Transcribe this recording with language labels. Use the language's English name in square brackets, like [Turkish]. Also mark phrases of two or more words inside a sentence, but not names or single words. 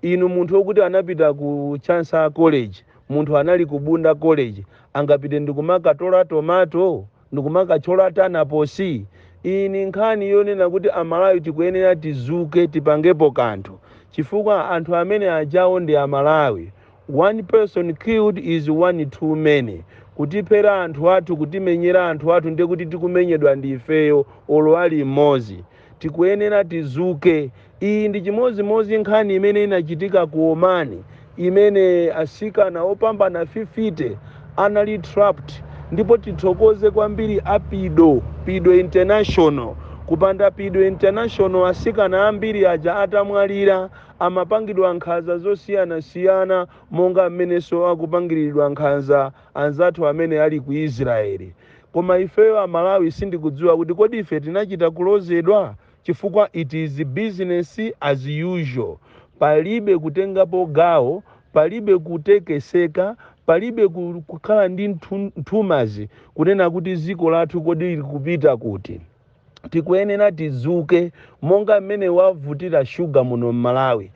[Nyanja] inu munthu wokuti anapita ku Chansa College, munthu anali ku Bunda College, angapite ndikumakatora tomato ndikumakachola tanaposi? Ini nkhani yonena kuti Amalawi tikuyenera tizuke tipangepo kanthu, chifukwa anthu amene ajawo ndi Amalawi. [English] One person killed is one too many. [Nyanja] Kutipera anthu athu, kutimenyera anthu athu ndiye kuti tikumenyedwa ndi ifeyo olo ali mmodzi. Tikuyenera tizuke. Iyi ndi chimozimozi nkhani imene inachitika ku Omani, imene asikana opambana 50 anali trapped, ndipo tithokoze kwambiri Pido International. Kupanda Pido International, asikana ambiri aja atamwalira, amapangidwa nkhanza zosiyana-siyana monga mmeneso akupangiridwa nkhanza anzathu amene ali ku Israeli. Koma ifeyo Amalawi sindikudziwa kuti kodi ife tinachita kulozedwa, chifukwa [English] it is business as usual. [Nyanja] Palibe kutengapo gawo, palibe kutekeseka, palibe kukhala ndi nthumazi kunena kuti dziko lathu kodi lili kupita kuti. Tikuyenera tizuke monga mmene wavutira shuga muno Malawi.